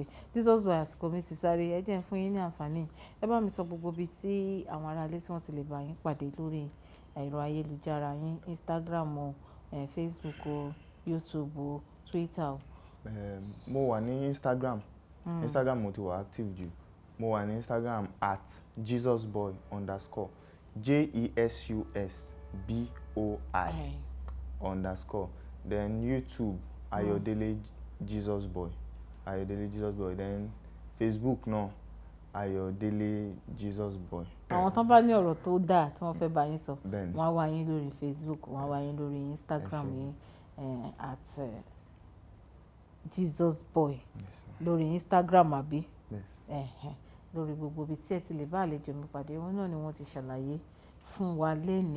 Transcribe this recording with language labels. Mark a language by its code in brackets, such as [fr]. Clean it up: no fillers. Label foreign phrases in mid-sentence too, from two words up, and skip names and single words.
[yo] Jesus by àsìkò mi ti sáré ẹ jẹ́ fún yín ní àǹfààní ẹ bá mi sọ gbogbo ibi tí àwọn aráalé tí wọ́n ti lè bá yín pàdé lórí ẹ̀rọ ayélujára yín Instagram o Facebook o YouTube o Twitter o. Mo wà ní Instagram mo ti wà active jù. Mo wà ní Instagram @jesusboy_ JESUSBOI_ then YouTube Ayọ̀délé Jesus Boy. Then Facebook náà Ayọ̀délé Jesus Boy. Àwọn tán bá ní ọ̀rọ̀ tó dáa tí wọ́n fẹ́ bá yín sọ wọ́n á wá yín lórí Facebook wọ́n á wá yín lórí Instagram yín Jesus Boy lórí Instagram àbí lórí gbogbo ibi tí ẹ ti lè bá àlejò mi pàdé wọn náà ni wọ́n ti ṣàlàyé fún wa lénìí.